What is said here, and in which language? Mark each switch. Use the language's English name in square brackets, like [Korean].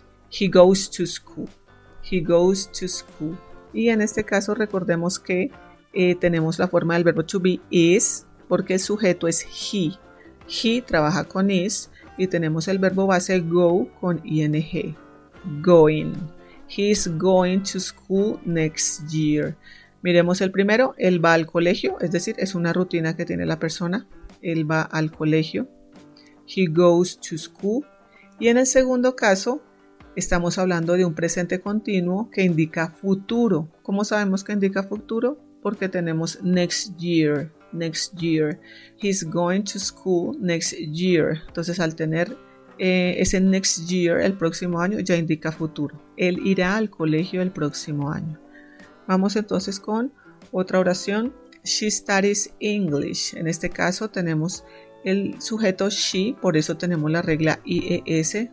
[English] He goes to school. He goes to school. [Spanish] Y en este caso recordemos que tenemos la forma del verbo to be is, porque el sujeto es he. He trabaja con is y tenemos el verbo base go con ing. [English] Going. He is going to school next year. [Spanish] Miremos el primero. Él va al colegio, es decir, es una rutina que tiene la persona. Él va al colegio. He goes to school. Y en el segundo caso, estamos hablando de un presente continuo que indica futuro. ¿Cómo sabemos que indica futuro? Porque tenemos next year. Next year. [English] He's going to school next year. [Spanish] Entonces al tener ese next year, el próximo año, ya indica futuro. Él irá al colegio el próximo año. Vamos entonces con otra oración. She studies English. En este caso tenemos el sujeto she, por eso tenemos la regla IES.